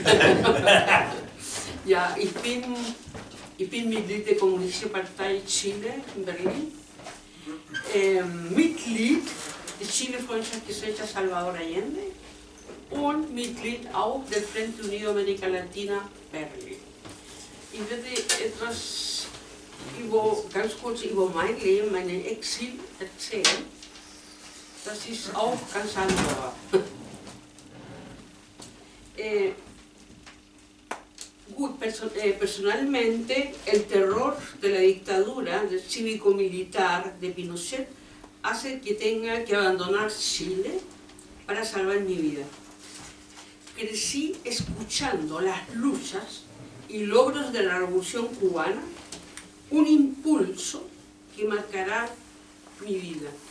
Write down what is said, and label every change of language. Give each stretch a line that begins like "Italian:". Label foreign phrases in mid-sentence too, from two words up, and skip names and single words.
German: Ja, ich bin Mitglied der Kommunistischen Partei Chile in Berlin, Mitglied der Chile-Freundschaftsgesellschaft Salvador Allende und Mitglied auch der Frente Unido América Latina Berlin. Ich werde ganz kurz über mein Leben, mein Exil erzählen. Das ist auch ganz anders.
Spanish: Personalmente, el terror de la dictadura cívico-militar de Pinochet hace que tenga que abandonar Chile para salvar mi vida. Crecí escuchando las luchas y logros de la Revolución Cubana, un impulso que marcará mi vida.